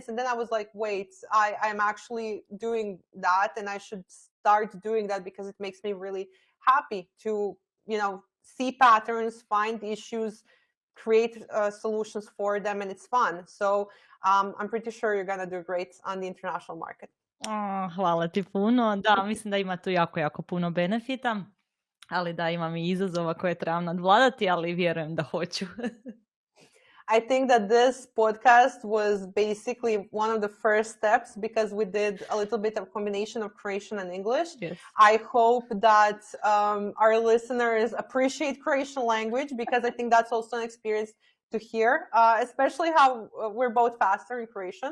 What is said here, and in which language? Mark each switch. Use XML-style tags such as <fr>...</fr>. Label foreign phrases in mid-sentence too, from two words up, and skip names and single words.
<en>And then I was like, wait, I'm actually doing that, and I should start doing that because it makes me really happy to, see patterns, find issues, create solutions for them, and it's fun. So I'm pretty sure you're going to do great on the international market.</en> <hr>Hvala ti puno. Da, mislim da ima tu jako, jako puno benefita. Ali da, imam i izazova koje trebam nadvladati, ali vjerujem da hoću.</hr> <en>I think that this podcast was basically one of the first steps because we did a little bit of combination of Croatian and English. Yes. I hope that our listeners appreciate Croatian language because I think that's also an experience to hear, especially how we're both faster in Croatian.</en>